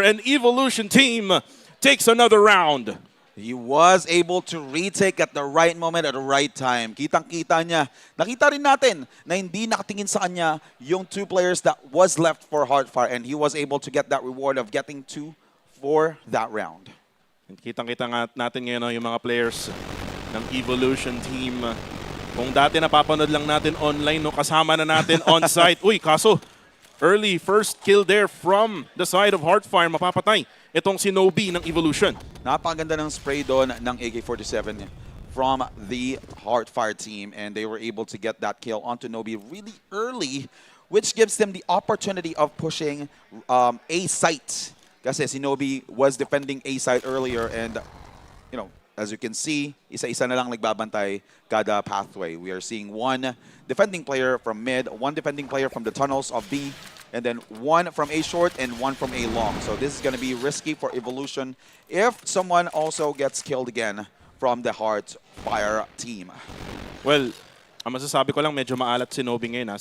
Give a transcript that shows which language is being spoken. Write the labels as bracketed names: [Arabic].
[English] And Evolution team takes another round. He was able to retake at the right moment, at the right time. [Filipino] Kitang-kita niya. Nakita rin natin na hindi nakatingin sa kanya yung 2 [English] players that was left for Heartfire, and he was able to get that reward of getting 2 for that round. [Filipino] Kitang-kita nga natin ngayon yung mga players ng Evolution team. Kung dati napapanood lang natin online, no, kasama na natin on-site. [English] Uy, kaso early first kill there from the side of Heartfire. [Filipino] Mapapatay itong si Nobi ng Evolution. Napakaganda ng spray doon ng AK-47 [English] from the Heartfire team, and they were able to get that kill onto Nobi really early, which gives them the opportunity of pushing A site. [Filipino] Kasi si Nobi [English] was defending A site earlier, and you know, as you can see, [Filipino] isa-isa na lang nagbabantay kada pathway. [English] We are seeing 1 defending player from mid, 1 defending player from the tunnels of B, and then 1 from A short and 1 from A long. So this is going to be risky for Evolution if someone also gets killed again from the Heartfire team. [Filipino] Well, ang masasabi ko lang, medyo maalat si Nobi ngayon.